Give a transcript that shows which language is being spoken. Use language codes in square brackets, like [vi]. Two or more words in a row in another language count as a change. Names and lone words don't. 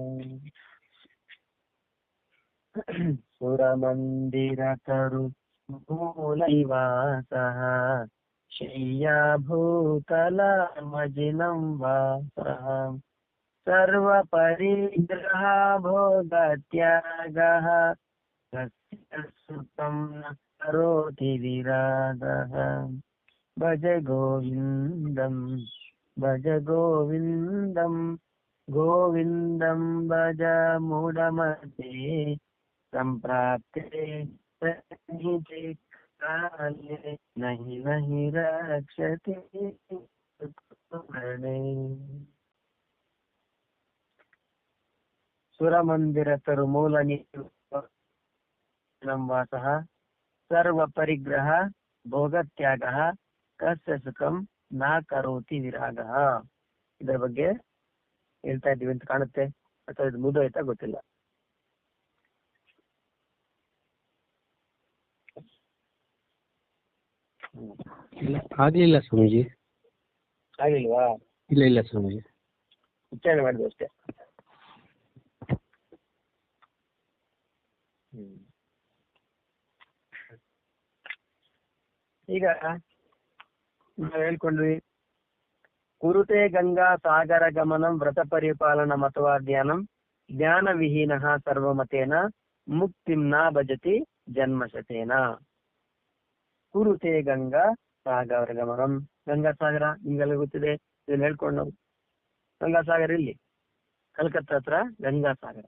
[sa] सुरमन्दिरतरु मूलनिवासः शय्याभूतलमजिनं वासः सर्वपरिग्रह भोगत्यागः तस्य सुखं न करोति विरागः. भज गोविन्दं भज गोविन्दं गोविन्दं भज मूढमते सम्प्राप्ते काले नहि नहि रक्षते सुखमरणे. सुरमन्दिरतरु मूलनिवासः सर्व परिग्रह भोगत्यागः कस्य सुखं न करोति विरागः. [kn] ಇದರ ಬಗ್ಗೆ ಹೇಳ್ತಾ ಇದ್ದೀವಿ ಅಂತ ಕಾಣುತ್ತೆ, ಅಥವಾ ಇದು ಮುಗಿದೋಯ್ತಾ ಗೊತ್ತಿಲ್ಲ. ಆಗ್ಲಿಲ್ಲ ಸ್ವಾಮೀಜಿ. ಆಗಿಲ್ವಾ? ಇಲ್ಲ ಇಲ್ಲ ಸ್ವಾಮೀಜಿ, ಉಚ್ಚಾರಣೆ ಮಾಡಿದ್ವಿ ಅಷ್ಟೇ. ಈಗ ನಾವು ಹೇಳ್ಕೊಂಡ್ವಿ, [sa] कुरुते गङ्गा सागर गमनं व्रत परिपालन मतवा ध्यानं ज्ञान विहीनः सर्वमतेन मुक्तिं न भजति जन्मशतेन. कुरुते गङ्गा सागर गमनं. [kn] ಗಂಗಾ ಸಾಗರ ನಿಮ್ಗೆಲ್ಲ ಗೊತ್ತಿದೆ, ಇದನ್ನ ಹೇಳ್ಕೊಂಡು ನಾವು. ಗಂಗಾ ಸಾಗರ ಇಲ್ಲಿ ಕಲ್ಕತ್ತಾ ಹತ್ರ ಗಂಗಾ ಸಾಗರ.